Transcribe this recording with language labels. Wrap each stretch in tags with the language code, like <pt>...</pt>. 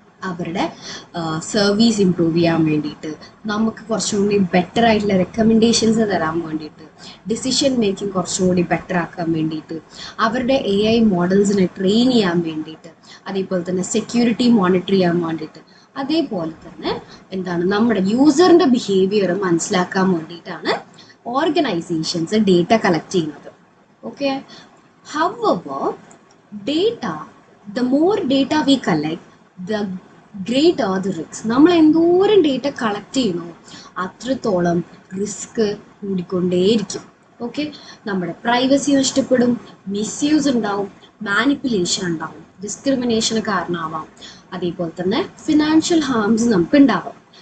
<ml>അവരുടെ service improve ചെയ്യാൻ വേണ്ടിയിട്ട്, നമുക്ക് കുറച്ചും കൂടി ബെറ്റർ ആയിട്ടുള്ള റെക്കമെൻഡേഷൻസ് തരാൻ വേണ്ടിയിട്ട്, ഡിസിഷൻ മേക്കിംഗ് കുറച്ചും കൂടി ബെറ്റർ ആക്കാൻ വേണ്ടിയിട്ട്, അവരുടെ AI മോഡൽസിനെ ട്രെയിൻ ചെയ്യാൻ വേണ്ടിയിട്ട്, അതേപോലെ തന്നെ സെക്യൂരിറ്റി മോണിറ്റർ ചെയ്യാൻ വേണ്ടിയിട്ട്, അതേപോലെ തന്നെ നമ്മുടെ യൂസറിൻ്റെ ബിഹേവിയർ മനസ്സിലാക്കാൻ വേണ്ടിയിട്ടാണ് ഓർഗനൈസേഷൻസ് ഡേറ്റ കളക്ട് ചെയ്യുന്നത്.</ml> <en>Okay, however data, the more data we collect, the greater the risk.</en> <ml>നമ്മൾ എന്തോരം ഡേറ്റ കളക്ട് ചെയ്യുന്നു അത്രത്തോളം റിസ്ക് കൂടിക്കൊണ്ടേയിരിക്കും. ഓക്കെ, നമ്മുടെ പ്രൈവസി നഷ്ടപ്പെടും, മിസ്യൂസ് ഉണ്ടാവും, മാനിപ്പുലേഷൻ ഉണ്ടാവും, ഡിസ്ക്രിമിനേഷന് കാരണമാവാം, അതേപോലെ തന്നെ ഫിനാൻഷ്യൽ ഹാംസ് നമുക്ക് ഉണ്ടാവാം.</ml>